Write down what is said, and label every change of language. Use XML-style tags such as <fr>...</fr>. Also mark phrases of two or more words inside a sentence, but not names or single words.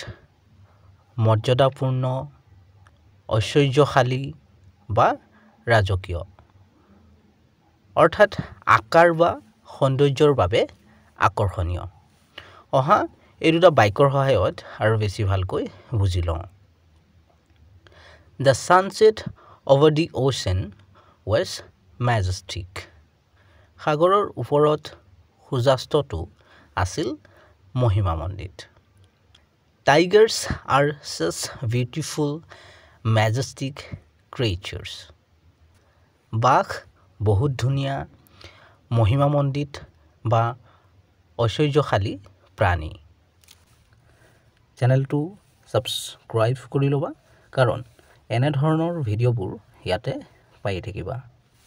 <as>মৰ্যাদাপূৰ্ণ ঐশ্বৰ্যশালী বা ৰাজকীয় অৰ্থাৎ আকাৰ বা সৌন্দৰ্যৰ বাবে আকৰ্ষণীয় অহা এই দুটা বাক্যৰ সহায়ত আৰু বেছি ভালকৈ বুজি লওঁ</as> <en>The sunset over the ocean was majestic.</en> <as>সাগৰৰ ওপৰত সূৰ্যাস্তটো আছিল মহিমামণ্ডিত</as> <en>Tigers are such beautiful, majestic creatures.</en> <as>বাঘ বহুত ধুনীয়া মহিমামণ্ডিত বা ঐশ্বৰ্যশালী প্ৰাণী চেনেলটো ছাবস্ক্ৰাইব কৰি ল'বা কাৰণ এনে ধৰণৰ ভিডিঅ'বোৰ ইয়াতে পাই থাকিবা</as>